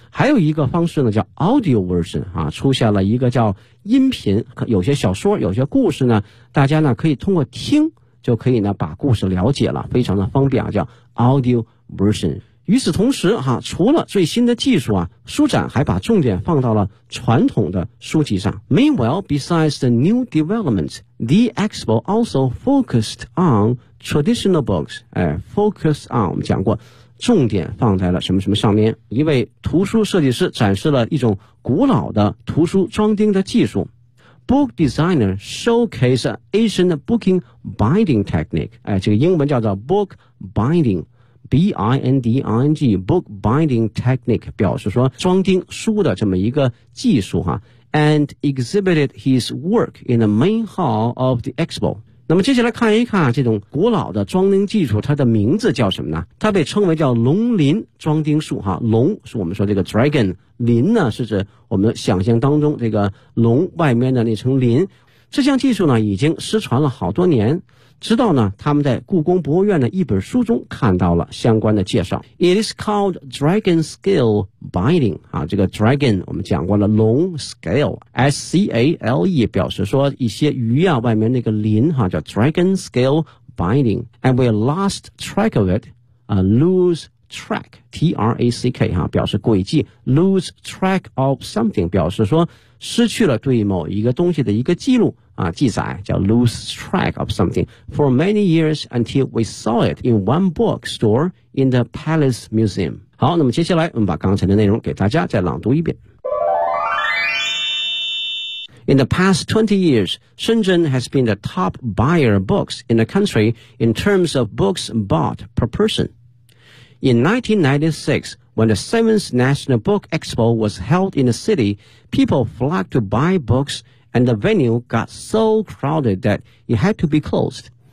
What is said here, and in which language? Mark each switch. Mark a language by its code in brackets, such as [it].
[zh] 还有一个方式呢叫 audio version 啊，出现了一个叫音频，有些小说有些故事呢，大家呢可以通过听就可以呢把故事了解了，非常的方便啊，叫 audio version。与此同时哈，除了最新的技术啊，书展还把重点放到了传统的书籍上。 [en] Meanwhile, besides the new developments, the expo also focused on traditional books. [zh] Focus on, 我们讲过，重点放在了什么什么上面。一位图书设计师展示了一种古老的图书装订的技术。 [en] Book designer showcased an ancient booking binding technique. [zh] 这个英文叫做 book binding. [en] B-I-N-D-I-N-G, book binding technique, [zh] 表示说装订书的这么一个技术哈、 [en] and exhibited his work in the main hall of the expo. [zh] 那么接下来看一看这种古老的装订技术它的名字叫什么呢，它被称为叫龙鳞装订术哈，龙是我们说这个 dragon, 鳞呢是指我们想象当中这个龙外面的那层鳞。这项技术呢已经失传了好多年，直到呢他们在故宫博物院的一本书中看到了相关的介绍。 [en] It is called dragon scale binding, 啊，这个 dragon, 我们讲过了，龙 scale, S-C-A-L-E, [zh] 表示说一些鱼啊外面那个鳞啊， [en] 叫 dragon scale binding, and we lost track of it, lose track, T-R-A-C-K, 啊， [zh] 表示轨迹 [en] lose track of something, [zh] 表示说失去了对某一个东西的一个记录啊，记载叫 [en] lose track of something for many years until we saw it in one book store in the Palace Museum. [zh] 好，那么接下来我们把刚才的内容给大家再朗读一遍。 [en] In the past 20 years, Shenzhen has been the top buyer of books in the country in terms of books bought per person. In 1996,When the 7th National Book Expo was held in the city, people flocked to buy books and the venue got so crowded that it had to be closed.